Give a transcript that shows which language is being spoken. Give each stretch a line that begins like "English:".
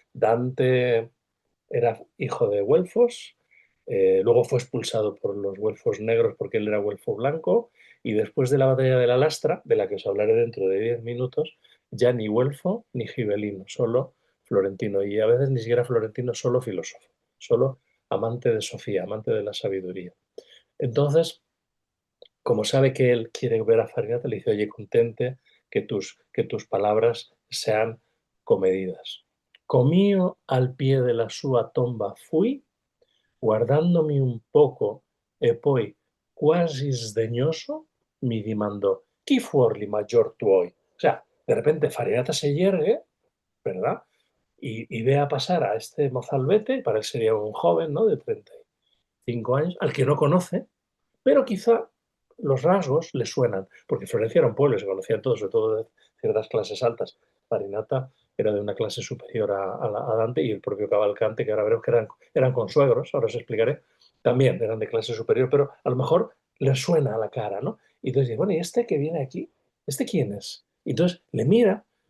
Spanish: Dante era hijo de güelfos, luego fue expulsado por los güelfos negros porque él era güelfo blanco, y después de la batalla de la Lastra, de la que os hablaré dentro de 10 minutos, ya ni güelfo ni gibelino, solo florentino, y a veces ni siquiera florentino, solo filósofo, solo amante de Sofía, amante de la sabiduría. Entonces, como sabe que él quiere ver a Farinata, le dice, oye, contente que tus palabras sean comedidas.
Italian: Comío al pie de la sua tomba fui, guardándome un poco, e poi, quasi sdegnoso, mi dimandò, chi fuor li maggior tuoi?
Spanish: O sea, de repente Farinata se yergue, ¿verdad? Y ve a pasar a este mozalbete, para él sería un joven, ¿no? De 35 años, al que no conoce, pero quizá los rasgos le suenan, porque Florencia era un pueblo, se conocían todos, sobre todo de ciertas clases altas. Farinata era de una clase superior a Dante, y el propio Cavalcante, que ahora veremos que eran consuegros, ahora os explicaré, también eran de clase superior, pero a lo mejor le suena a la cara, ¿no? Y entonces dice, bueno, ¿y este que viene aquí? ¿Este quién es? Y entonces le mira